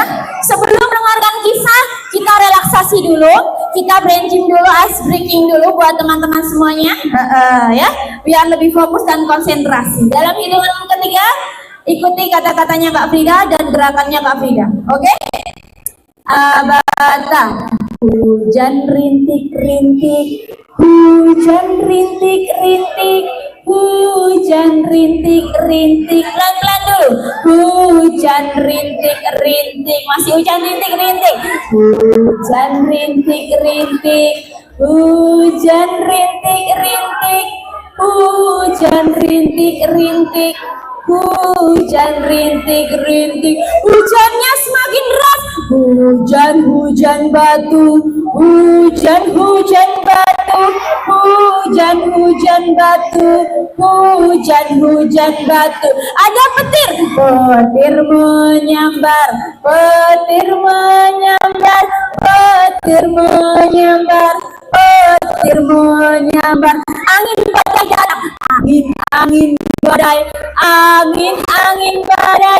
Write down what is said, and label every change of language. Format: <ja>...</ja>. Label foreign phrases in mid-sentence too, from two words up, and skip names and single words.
<id>Sebelum mendengarkan kisah, kita relaksasi dulu, kita branching dulu,</id> <en>ice breaking</en> <id>dulu buat teman-teman semuanya, ya, biar lebih fokus dan konsentrasi. Dalam hitungan ketiga, ikuti kata-katanya Kak Frida dan gerakannya Kak Frida, oke? Abata, hujan rintik-rintik, hujan rintik-rintik, hujan rintik-rintik. Pelan-pelan dulu. Hujan rintik-rintik. Masih hujan rintik-rintik. Hujan rintik-rintik. Hujan rintik-rintik. Hujan rintik-rintik. Hujan rintik-rintik. Hujannya semakin deras. Hujan-hujan batu. Hujan-hujan batu. Hujan-hujan batu. Hujan-hujan batu. Ada petir. Petir menyambar. Petir menyambar. Petir menyambar. Petir menyambar. Angin badai datang. Angin badai. Angin badai.</id>